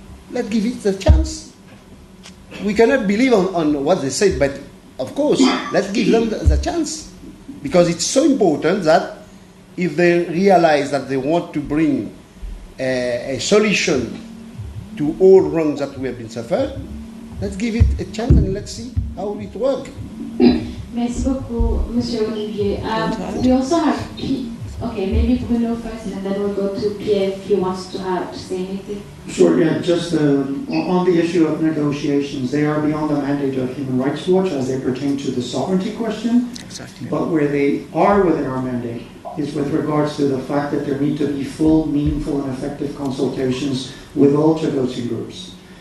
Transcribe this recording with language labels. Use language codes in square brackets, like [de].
[en] Let's give it a chance. We cannot believe on what they said, but of course, let's give them the chance. Because it's so important that if they realize that they want to bring a solution to all wrongs that we have been suffered, let's give it a chance and let's see how it works. [fr] Merci beaucoup, Monsieur Olivier. [en] We also have okay, maybe Bruno first, and then we'll go to Pierre if he wants to say anything. Sure, yeah, just on the issue of negotiations, they are beyond the mandate of Human Rights Watch as they pertain to the sovereignty question. Exactly. But where they are within our mandate is with regards to the fact that there need to be full, meaningful, and effective consultations with all Chagosian groups.